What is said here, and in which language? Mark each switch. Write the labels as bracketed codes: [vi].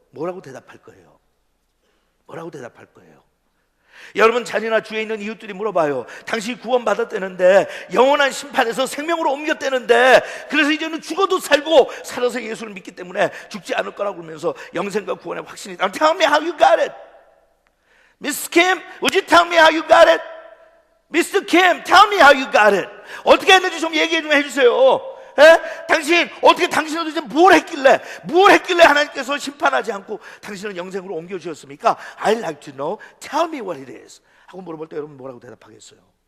[ko] 뭐라고 대답할 거예요? 뭐라고 대답할 거예요? 여러분 자녀나 주위에 있는 이웃들이 물어봐요. 당신이 구원받았다는데, 영원한 심판에서 생명으로 옮겼다는데, 그래서 이제는 죽어도 살고 살아서 예수를 믿기 때문에 죽지 않을 거라고 그러면서 영생과 구원의 확신이 있다. [en] Tell me how you got it. Miss Kim, would you tell me how you got it? Mr. Kim, tell me how you got it. [ko] 어떻게 했는지 좀 얘기 좀 해주세요. 당신 어떻게, 당신은 도대체 뭘 했길래 하나님께서 심판하지 않고 당신은 영생으로 옮겨주셨습니까? [en] I'd like to know. Tell me what it is. [ko] 하고 물어볼 때 여러분 뭐라고 대답하겠어요?